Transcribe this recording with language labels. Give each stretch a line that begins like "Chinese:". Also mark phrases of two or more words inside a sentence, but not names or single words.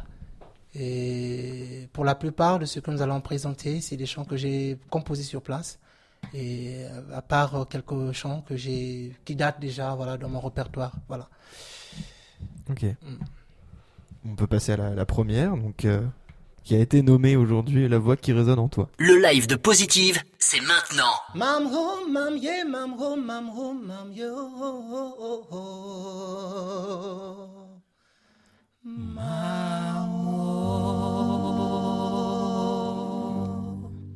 French: Et pour la plupart de ce que nous allons présenter, c'est des chants que j'ai composés sur place, et à part quelques chants qui datent déjà, voilà, dans mon répertoire, voilà. Ok. On peut passer à la première, donc qui a été nommée aujourd'hui La voix qui résonne en toi. Le live de Positive, c'est maintenant. Mam ho, mam ye, mam ho, mam ho, mam yo. Mam ho.